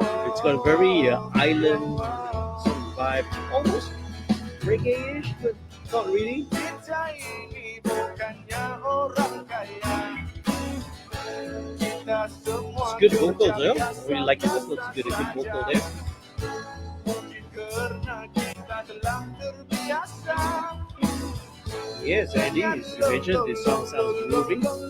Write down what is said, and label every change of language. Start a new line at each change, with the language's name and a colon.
English: It's got a very island sort of vibe, almost reggae-ish, but not really.
Indonesian: Kita ini bukannya orang kaya. Kita semua
English: It's good vocals there. I really like the vocals. It's good vocal there.
Indonesian: Mungkin karena kita telah terbiasa.
English: Yes, Andy, as you mentioned, this song sounds groovy.